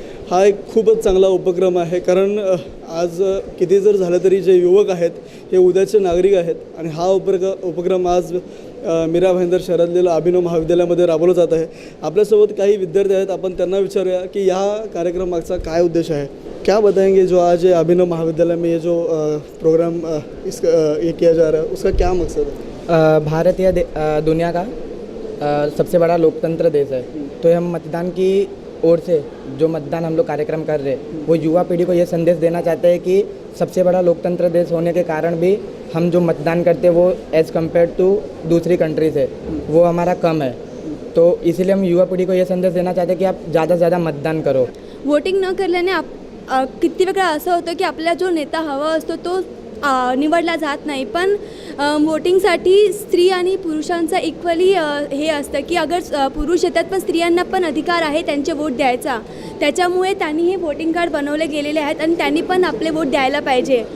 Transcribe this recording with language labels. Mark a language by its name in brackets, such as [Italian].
[Marathi] हा एक खूपच चांगला उपक्रम आहे, कारण आज किती जर झालं तरी जे युवक आहेत हे उद्याचे नागरिक आहेत आणि हा उपक्रम आज मीरा भाईंदर शहरातील अभिनव महाविद्यालयामध्ये राबवला जात आहे। आपल्यासोबत काही विद्यार्थी आहेत, आपण त्यांना विचारूया कि या कार्यक्रम मागचा काय उद्देश आहे। [Hindi] क्या बताएंगे जो आज अभिनव महाविद्यालय में ये जो प्रोग्राम ये किया जा रहा है, उसका क्या मकसद है? भारत या दुनिया का सबसे बड़ा लोकतंत्र देश है, तो हम मतदान की ओर से जो मतदान हम लोग कार्यक्रम कर रहे हैं वो युवा पीढ़ी को ये संदेश देना चाहते हैं कि सबसे बड़ा लोकतंत्र देश होने के कारण भी हम जो मतदान करते हैं वो [English] as compare to [Hindi] दूसरी कंट्रीज है वो हमारा कम है। तो इसीलिए हम युवा पीढ़ी को ये संदेश देना चाहते हैं कि आप ज़्यादा से ज़्यादा मतदान करो। [Marathi] वोटिंग न केल्याने किती वेळा असं होतं की आपल्याला जो नेता हवा असतो तो निवडला जात नाही, पण वोटिंगसाठी स्त्री आणि पुरुषांचा इक्वली हे असतं की अगर पुरुष येतात पण स्त्रियांना पण अधिकार आहे त्यांचे वोट द्यायचा। त्याच्यामुळे त्यांनी हे वोटिंग कार्ड बनवले गेलेले आहेत आणि त्यांनी पण आपले वोट द्यायला पाहिजे।